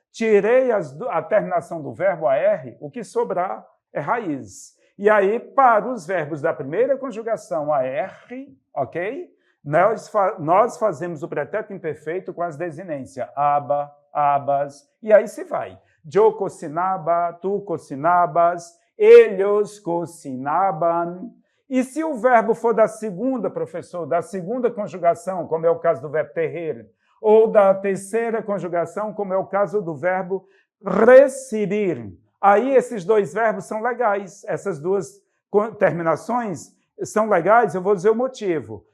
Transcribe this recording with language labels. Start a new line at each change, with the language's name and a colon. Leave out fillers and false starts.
Portuguese: Tirei a terminação do verbo AR, o que sobrar é raiz. E aí, para os verbos da primeira conjugação AR, ok? Nós fazemos o pretérito imperfeito com as desinências aba, abas, e aí se vai.
Spanish: Yo cocinaba, tu cocinabas, ellos cocinaban.
Portuguese: E se o verbo for da segunda, professor, da segunda conjugação, como é o caso do verbo tejer, ou da terceira conjugação, como é o caso do verbo receber, aí esses dois verbos são legais. Essas duas terminações são legais, eu vou dizer o motivo.